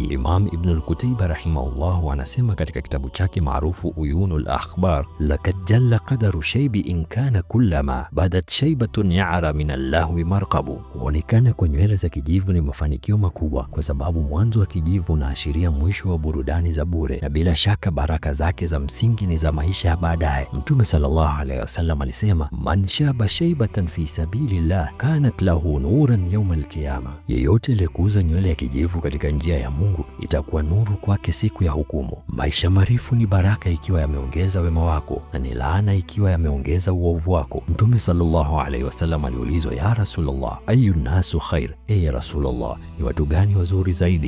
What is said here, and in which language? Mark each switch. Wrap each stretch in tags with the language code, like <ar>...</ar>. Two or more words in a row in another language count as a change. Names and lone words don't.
<ar>Imam Ibn al-Qutayba rahimahullah</ar> <sw>anasema katika kitabu chake maarufu</sw> <ar>Uyunul Akhbar, لقد جل قدر الشيب إن كان كلما بدت شيبة يعرى من اللهو مركب.</ar> <sw>Kuonekana kwa nywele za kijivu ni mafanikio makubwa, kwa sababu mwanzo wa kijivu unaashiria mwisho wa burudani za bure, na bila shaka baraka zake za msingi ni za maisha ya baadaye. Mtume</sw> <ar>صلى الله عليه وسلم</ar> <sw>alisema,</sw> <ar>من شاب شيبة في سبيل الله كانت له نورا يوم القيامة,</ar> <sw>yeyote aliyekuza nywele ya kijivu katika njia ya Mungu itakuwa nuru kwake siku ya hukumu. Maisha marefu ni baraka ikiwa yameongeza wema wako, na ni laana ikiwa yameongeza uovu wako. Mtume</sw> <ar>صلى الله عليه وسلم</ar> <sw>aliulizwa,</sw> <ar>يا رسول الله، أي الناس خير، يا رسول الله,</ar> <sw>ni watu gani wazuri zaidi?</sw>